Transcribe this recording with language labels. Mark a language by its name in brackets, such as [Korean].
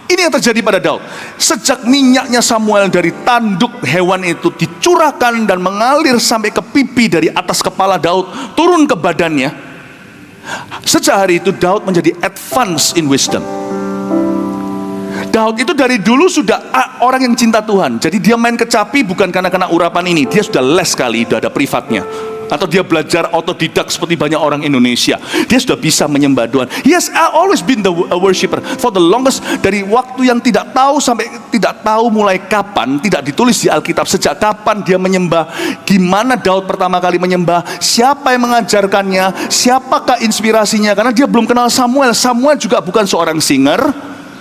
[Indonesian] Ini yang terjadi pada Daud. Sejak minyaknya Samuel dari tanduk hewan itu dicurahkan dan mengalir sampai ke pipi dari atas kepala Daud turun ke badannya, sejak hari itu Daud menjadi [English] advance in wisdom. [Indonesian] Daud itu dari dulu sudah orang yang cinta Tuhan. Jadi dia main kecapi bukan karena kena urapan ini. Dia sudah les sekali, sudah ada privatnya. Atau dia belajar otodidak seperti banyak orang Indonesia. Dia sudah bisa menyembah Tuhan. [English] He has always been a worshipper for the longest. [Indonesian] Dari waktu yang tidak tahu sampai tidak tahu mulai kapan, tidak ditulis di Alkitab sejak kapan dia menyembah, gimana Daud pertama kali menyembah, siapa yang mengajarkannya, siapakah inspirasinya. Karena dia belum kenal Samuel. Samuel juga bukan seorang singer.